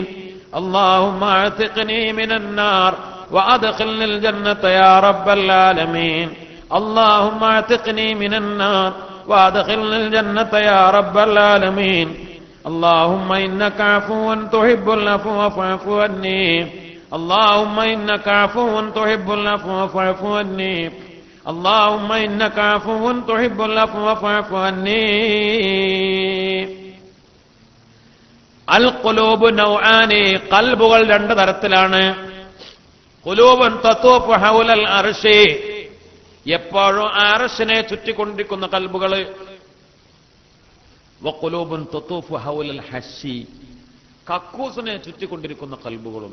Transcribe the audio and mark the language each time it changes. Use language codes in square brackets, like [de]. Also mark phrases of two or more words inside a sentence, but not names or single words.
[ar] اللهم أعتقني من النار وأدخلني الجنة يا رب العالمين. اللهم أعتقني من النار وأدخلني الجنة يا رب العالمين. اللهم إنك عفو تحب العفو فاعف عني. اللهم إنك عفو تحب العفو فاعف عني. اللهم إنك عفو تحب العفو فاعف عني. القلوب نوعان, [ml] കൽബുകൾ രണ്ട് തരത്തിലാണ്. [ar] قلوب تطوف حول العرش, [ml] എപ്പോഴും അർശിനെ ചുറ്റിക്കൊണ്ടിരിക്കുന്ന കൽബുകൾ. [ar] وقلوب تطوف حول الحش, [ml] കക്കൂസിനെ ചുറ്റിക്കൊണ്ടിരിക്കുന്ന കൽബുകളും.